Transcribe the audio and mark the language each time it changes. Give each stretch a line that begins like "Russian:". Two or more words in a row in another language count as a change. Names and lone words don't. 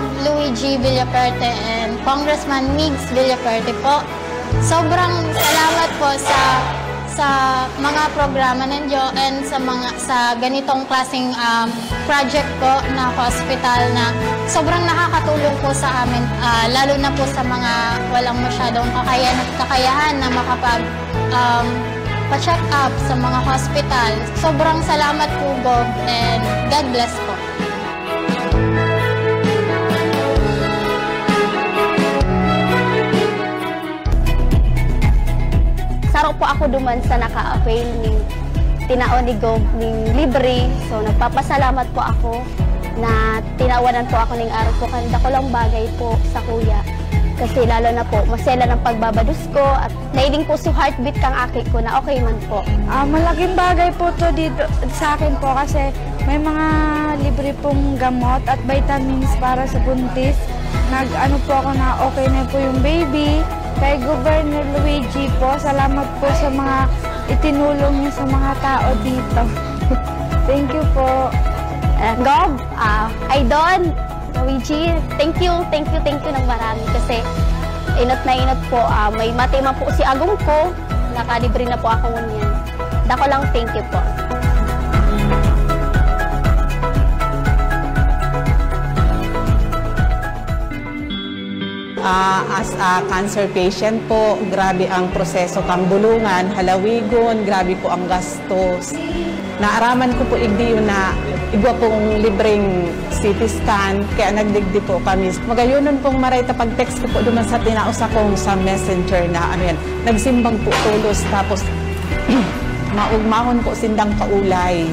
Filipino: Luigi Villapuerte and Congressman Migs Villapuerte po, sobrang salamat po sa mga programa ninyo and sa ganitong klaseng project po na hospital na sobrang nakakatulong po sa amin, lalo na po sa mga walang masyadong kakayahan na makapag pa-check up sa mga hospital. Sobrang salamat po,
English: Gov, and God bless po.
Bikol: Saro po ako duman sa naka-avail ning tinaon ni Gov ning libre. So nagpapasalamat po ako na tinawanan po ako ning araw po. Kanda ko lang bagay po sa kuya. Kasi lalo na po, masela ng pagbabadus ko at nailing po si heartbeat kang aki ko na okay man po.
Filipino: Malaking bagay po to dito sa akin po kasi may mga libre pong gamot at vitamins para sa buntis. Nag-ano po ako na okay na po yung baby. Kay Governor Luigi po, salamat po sa mga itinulong niyo sa mga tao dito.
English: Thank you po. Gov, Idol, Luigi, thank you
Filipino: ng marami kasi inot na inot po.
Bikol: May matima po si Agong ko, nakalibre na po ako ngunyan. Dako lang,
English: thank you po. As a cancer patient
Bikol: po, grabe ang proseso kang bulungan, halawigon, grabe po ang gastos. Naaraman ko po igdiyo na igwa pong libreng
English: CT scan,
Bikol: kaya nagdigdi po kami. Magayonon pong maray pag-text ko po duman sa tinaos akong sa messenger na ano yan, nagsimbang po tulos, tapos maugmahon po sindang kaulay.